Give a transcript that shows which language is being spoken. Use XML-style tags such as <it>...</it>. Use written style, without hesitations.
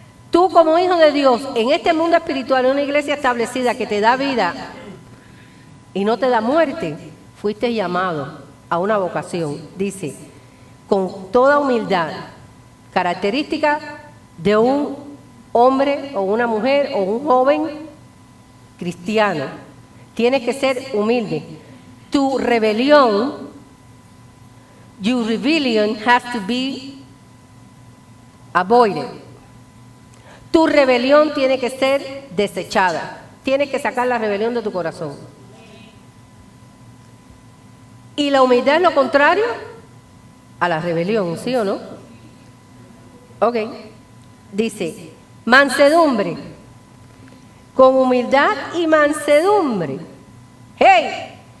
<es>Tú como hijo de Dios, en este mundo espiritual, en una iglesia establecida que te da vida y no te da muerte, fuiste llamado a una vocación. Dice, con toda humildad, característica de un hombre o una mujer o un joven cristiano. Tienes que ser humilde. Tu rebelión</es> <en>your rebellion has to be avoided.</en> <es>Tu rebelión tiene que ser desechada. Tienes que sacar la rebelión de tu corazón. ¿Y la humildad es lo contrario a la rebelión, sí o no? Ok. Dice, mansedumbre. Con humildad y mansedumbre. ¡Hey!</es>